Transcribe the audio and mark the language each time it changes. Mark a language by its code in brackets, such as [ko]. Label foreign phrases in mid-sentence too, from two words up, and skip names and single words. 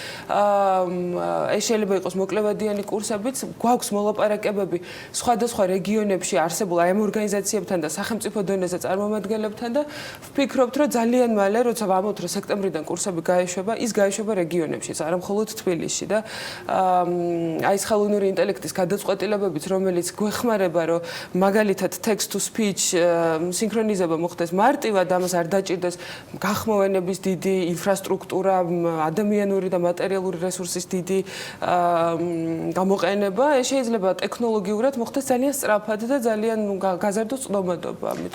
[ka] ეს შეიძლება იყოს მოკლევადიანი კურსებიც, გვაქვს მოლაპარაკებები სხვადასხვა რეგიონებში არსებულ აი ამ ორგანიზაციებთან და სახელმწიფო დონეზე წარმომადგენლებთან და ვფიქრობთ, რომ ძალიან მალე, როცა ვამბობთ, რომ სექტემბრიდან კურსები გაეშვება, ის გაეშვება რეგიონებში, არა მხოლოდ თბილისში და აი ეს ხელოვნური ინტელექტის გადაწყვეტილებებით, რომელიც გვეხმარება, რომ მაგალითად [en] text to speech [ka] სინქრონიზება მოხდეს მარტივად, ამას არ დაჭირდეს გახმოვანების დიდი ინფრასტრუქტურა, ადამიანური და მატერიალური რესურსის დიდი გამოყენება, ეს შეიძლება ტექნოლოგიურად მოხდეს ძალიან სწრაფად და ძალიან გაზარდოს წვდომადობა, ამიტომ.